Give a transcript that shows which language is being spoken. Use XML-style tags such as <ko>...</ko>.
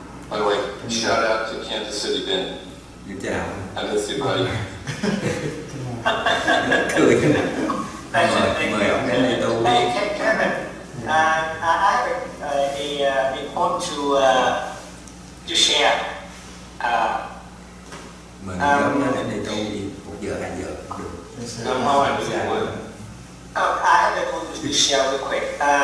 <en>By the way, shout out to Kansas City, Ben.</en> <vi>Chào.</vi> <en>I miss you, buddy.</en> <vi>Cười. Mời ông đến đây tu.</vi> <en>Hey, Kevin, I have a point to share.</en> <vi>Mời ông đến đây tu đi 1 giờ 2 giờ cũng được.</vi> <en>I have a point to share real quick.</en>